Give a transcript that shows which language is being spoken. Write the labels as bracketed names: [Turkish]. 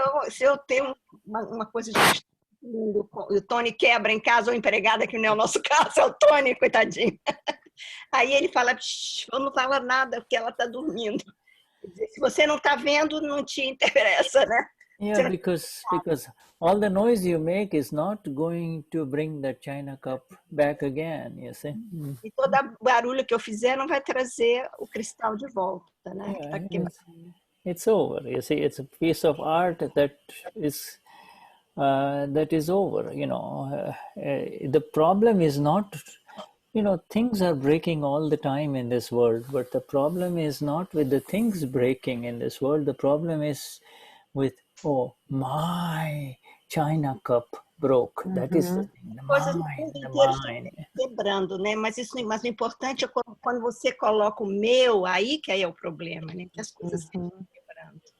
[Portuguese] Se eu tenho uma coisa de o Tony quebra em casa, ou empregada, que não é o nosso caso, é o Tony, coitadinho. Aí ele fala, não fala nada, porque ela está dormindo. Se você não está vendo, não te interessa, né? [English] Yeah, because all the noise you make is not going to bring that china cup back again, you see. [Portuguese] E todo barulho que eu fizer não vai trazer o cristal de volta, né? [English] Yeah, it's over. You see, it's a piece of art that is over. The problem is not, things are breaking all the time in this world, but the problem is not with the things breaking in this world. The problem is with, my china cup broke. That is the thing. The mind. [Portuguese] Quebrando, né? Mas o importante é quando você coloca o meu, aí que aí é o problema, né? Que as coisas estão quebrando.